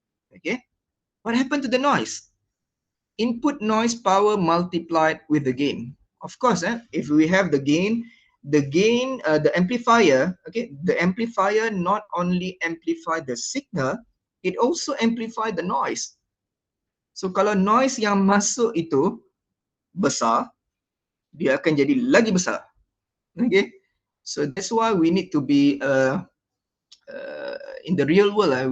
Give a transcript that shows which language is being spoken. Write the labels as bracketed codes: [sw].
[en] Okay, what happened to the noise? Input noise power multiplied with the gain. Of course, if we have the gain, the amplifier, okay, the amplifier not only amplify the signal, it also amplify the noise. [ms] So kalau noise yang masuk itu besar, dia akan jadi lagi besar. [en] Okay, so that's why we need to be in the real world.